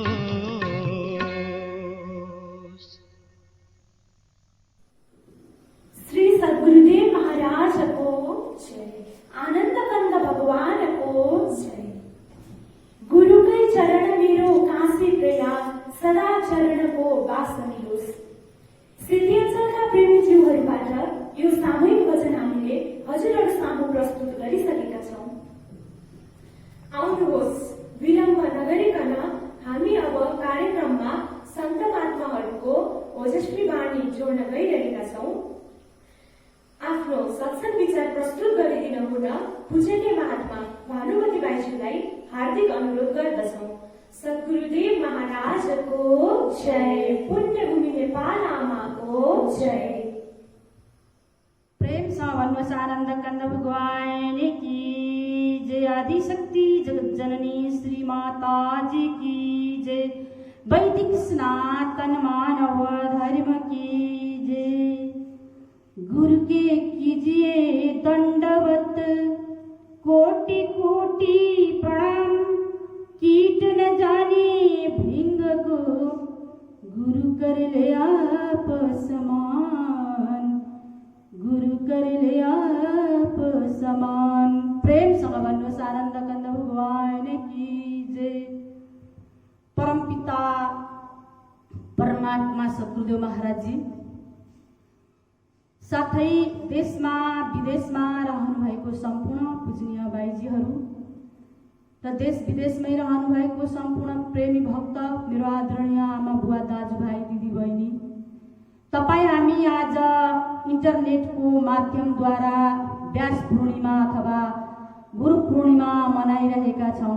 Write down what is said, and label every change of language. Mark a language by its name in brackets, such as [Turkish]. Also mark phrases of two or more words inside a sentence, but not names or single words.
[Hindi] श्री सद्गुरुदेव महाराज को जय आनंद कंद भगवान को जय गुरु कै चरण मेरो काशी प्रयाग सदा चरण [Nepali] को बास मिलोस् सिद्धिअञ्चलका प्रेमीज्यूहरूबाट यो सामूहिक वचन हामीले हजुरहरू सामु प्रस्तुत गरिसकेका छौं आउनुहोस् विलम्ब नगरिकन हामी अब कार्यक्रममा सन्त महात्माहरूको ओजस्वी वाणी जोड्न गइरहेका छौं आफ्नो सत्संग विचार प्रस्तुत गरिदिन हुन पूजनीय महात्मा भानुमती बाईज्यूलाई हार्दिक अनुरोध गर्दछौं सद्गुरुदेव महाराज को जय पुण्यभूमि नेपाल आमा को जय [Hindi] भगवान कंद भगवान की जय। आदिशक्ति जगत जननी श्री माता जी की जय। वैदिक सनातन मानव धर्म की जय। गुरु के कीजिए दंडवत कोटि कोटि प्रणाम। कीट न जाने भृंग को गुरु कर ले आप समान। गुरु कर ले आप समान। [Nepali] प्रेम संग भन्नुहोस् [Hindi] आनन्द कंद भगवान की जय। [Nepali] परमपिता परमात्मा सद्गुरुदेव महाराज जी साथै देशमा विदेशमा रहनुभएको सम्पूर्ण पूजनीय बाइजीहरू र देश विदेशमै रहनुभएको सम्पूर्ण प्रेमी भक्त, मेरो आदरणीय आमा बुवा दाजुभाइ दिदी बहिनी, तपाईँ हामी आज इन्टरनेटको माध्यमद्वारा व्यास पूर्णिमा अथवा गुरु पूर्णिमा मनाइरहेका छौँ।